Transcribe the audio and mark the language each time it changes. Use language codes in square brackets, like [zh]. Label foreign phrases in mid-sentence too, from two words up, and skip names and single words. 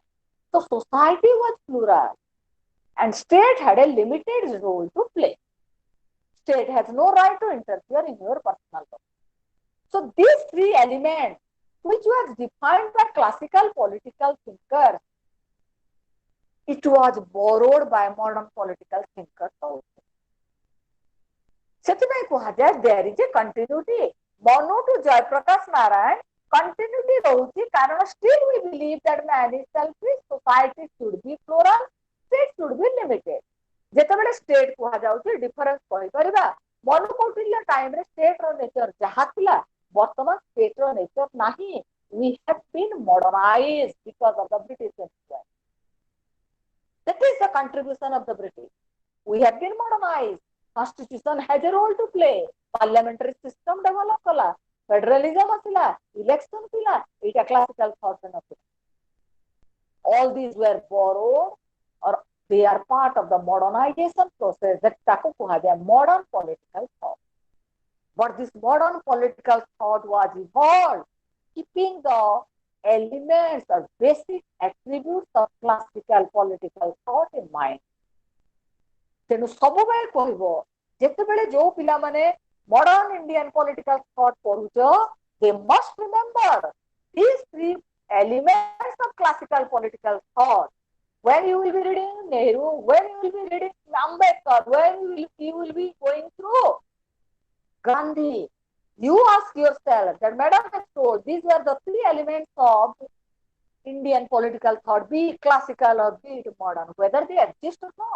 [en] So society was plural and state had a limited role to play. State has no right to interfere in your personal domain. So these three elements, which was defined by classical political thinkers, it was borrowed by modern political thinkers also. [or] ସେଥିପାଇଁ କୁହାଯାଏ [en] there is a continuity. Manu to Jayaprakash Narayan, continuity [or] ରହୁଛି କାରଣ [en] still we believe that man is selfish, society should be plural, state should be limited. [or] ଯେତେବେଳେ state କୁହାଯାଉଛି difference କହିପାରିବା. ମନୁ କୌଟିଲ୍ୟ ଟାଇମ୍ ରେ state ର nature ଯାହା ଥିଲା ବର୍ତ୍ତମାନ state ର nature ନାହିଁ. [en] We have been modernized because of the British influence. That is the contribution of the British. We have been modernized. Constitution has a role to play. Parliamentary system develop kala. [or] Federalism asila. Election thila. [en] It a classical thought and all these were borrowed or they are part of the modernization process that [or] ତାକୁ କୁହାଯାଏ [en] modern political thought. But this modern political thought was evolved, keeping the elements or basic attributes of classical political thought in mind. [or] ତେଣୁ ସବୁବେଳେ କହିବ ଯେତେବେଳେ ଯୋଉ ପିଲାମାନେ [en] modern Indian political thought ପଢୁଛ, they must remember these three elements of classical political thought. When you will be reading Nehru, when you will be reading Ambedkar, when you will be going through Gandhi, you ask yourself that Madam has told these were the three elements of Indian political thought, be it classical or be it modern, whether they exist or not.